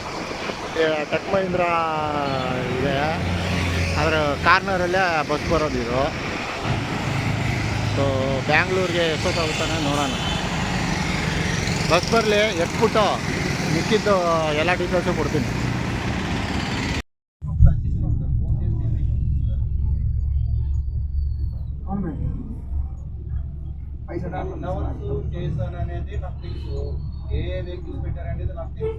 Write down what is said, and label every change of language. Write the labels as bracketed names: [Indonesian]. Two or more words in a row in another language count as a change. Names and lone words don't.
[Kannada] ಟೆಕ್ ಮಹೀಂದ್ರ ಇದೆ, ಅದರ ಕಾರ್ನರಲ್ಲೇ ಬಸ್ ಬರೋದಿದು. ಸೊ ಬ್ಯಾಂಗ್ಳೂರಿಗೆ ಎಷ್ಟೊತ್ತಾಗುತ್ತಾನೆ ನೋಡೋಣ. ಬಸ್ ಬರಲಿ, ಎಟ್ಬಿಟ್ಟು ಮಿಕ್ಕಿದ್ದು ಎಲ್ಲ ಡೀಟೇಲ್ಸು ಕೊಡ್ತೀನಿ. [Telugu] చేశాను అనేది నాకు తెలుసు. ఏ వెహికల్స్ పెట్టారు అనేది నాకు తెలుసు.